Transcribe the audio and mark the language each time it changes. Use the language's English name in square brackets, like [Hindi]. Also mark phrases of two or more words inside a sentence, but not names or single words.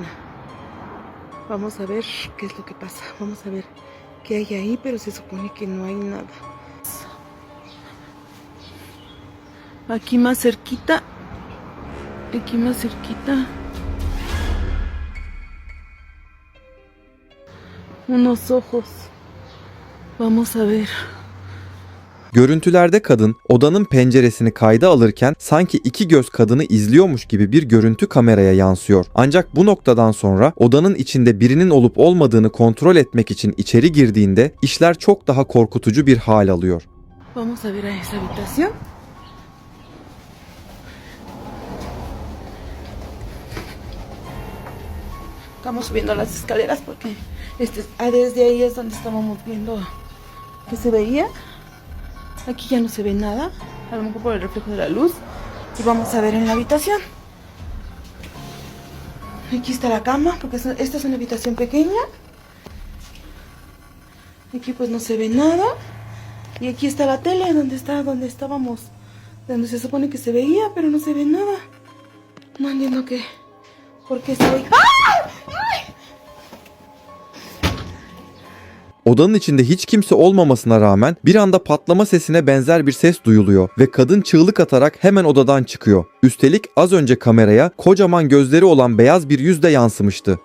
[Spanish] Vamos a ver qué es lo que pasa, vamos a ver qué hay ahí, pero se supone que no hay nada. Aquí más cerquita, unos ojos. Vamos a ver. [Turkish] Görüntülerde kadın odanın penceresini kayda alırken sanki iki göz kadını izliyormuş gibi bir görüntü kameraya yansıyor. Ancak bu noktadan sonra odanın içinde birinin olup olmadığını kontrol etmek için içeri girdiğinde işler çok daha korkutucu bir hal alıyor. [Spanish] Vamos a ver a esa habitación. Estamos subiendo las escaleras porque desde ahí es donde estábamos viendo que se veía. Aquí ya no se ve nada, a lo mejor por el reflejo de la luz. Y vamos a ver en la habitación. Aquí está la cama, porque esta es una habitación pequeña. Aquí pues no se ve nada. Y aquí está la tele donde estábamos donde se supone que se veía, pero no se ve nada. No entiendo qué. ¿Por qué se ve? ¡Ah! ¡Ay! [Turkish] Odanın içinde hiç kimse olmamasına rağmen bir anda patlama sesine benzer bir ses duyuluyor ve kadın çığlık atarak hemen odadan çıkıyor. Üstelik az önce kameraya kocaman gözleri olan beyaz bir yüz de yansımıştı.